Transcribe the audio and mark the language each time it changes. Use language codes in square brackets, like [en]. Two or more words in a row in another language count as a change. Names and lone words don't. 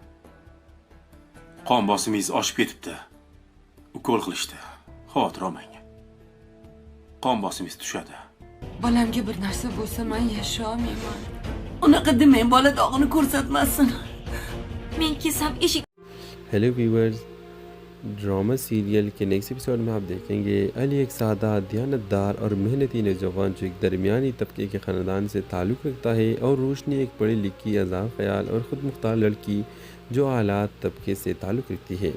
[uz] Qon bosimingiz oshib ketibdi. Ukol qilishdi. Xavotir olmang. Qon bosimingiz tushadi. Bolamga bir narsa bo'lsa men yasha olmayman. Unaqa demang, bola dog'ini ko'rsatmasin. Men kelsam eshik. [en] Hello viewers, drama serial [ur] کے [en] next episode [ur] میں آپ دیکھیں گے علی ایک سادہ، دیانت دار اور محنتی نوجوان جو ایک درمیانی طبقے کے خاندان سے تعلق رکھتا ہے، اور روشنی ایک پڑھی لکھی، آزاد خیال اور خود مختار لڑکی جو اعلیٰ طبقے سے تعلق رکھتی ہے.